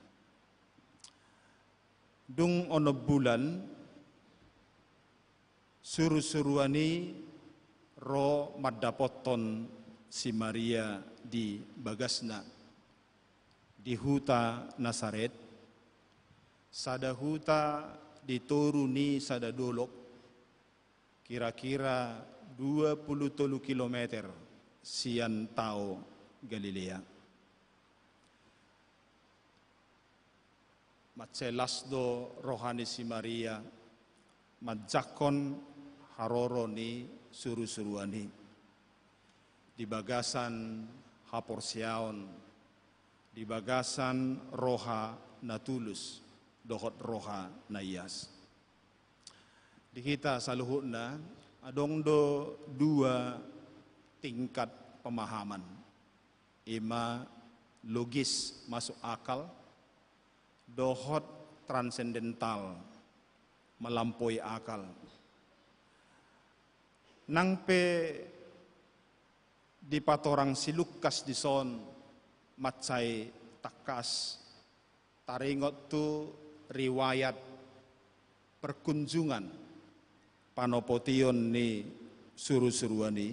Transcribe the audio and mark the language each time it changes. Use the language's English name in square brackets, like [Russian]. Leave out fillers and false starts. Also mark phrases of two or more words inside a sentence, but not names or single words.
[Batak Toba] Dung ono bulan suruh-suruani ro madapoton si Maria di bagasna di huta Nasaret sada huta dituruni sada dolok kira-kira 23 kilometer sian tao Galilea. Matselas do rohani si Maria, madjakon haroro ni suru-suruani. Di bagasan haporsiaon, di bagasan roha natulus, dohot roha nayas. Di kita saluhutna, adong do dua [Indonesian] tingkat pemahaman. Ima logis masuk akal, dohot transendental melampaui akal. [Batak Toba] Nangpe di patorang si Lukas di son macai takas taringot tu [Indonesian] riwayat perkunjungan [Batak Toba] panopotion ni suru-suruani.